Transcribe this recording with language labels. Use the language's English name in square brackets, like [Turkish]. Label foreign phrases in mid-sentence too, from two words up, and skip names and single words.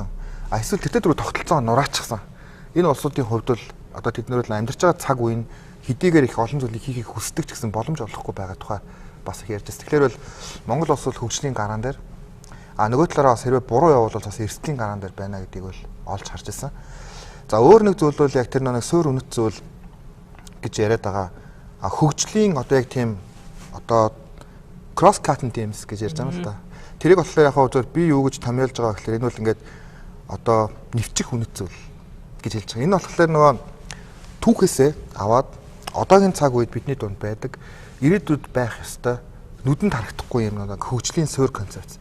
[Mongolian] А эсвэл тэртээ тэргүй тогтолцоо нураачихсан. Энэ улсуудын хувьд бол одоо тэд нар бол амьдарч байгаа цаг үе нь хэдийгээр их олон зүйлийг хийхийг хүсдэг ч гэсэн боломж олохгүй байгаа тухай бас их ярьж байна. Тэгэхээр бол Монгол улс бол хөгжлийн гараан дээр нөгөө талаараа бас хэрвээ буруу явбал бас эрсдлийн гараан дээр байна гэдгийг бол олж харж ирсэн. За өөр нэг зүйл бол яг тэр нэг суур үнэт зүйл гэж яриад байгаа. Хөгжлийн одоо яг тийм одоо [English] cross cutting teams [Mongolian] гэж ярьж байгаа юм л да. Тэрийг болохоор яг хаа би юу гэж томьёолж байгаа гэхээр энэ бол ингээд одоо нэвчих үнэт зүйл гэж хэлж байгаа. Энэ болохоор нөгөө түүхээсээ аваад одоогийн цаг үед бидний дунд байдаг ирээдүйд байх ёстой нүдэнд харагдахгүй юм нэг хөгжлийн суур концепц.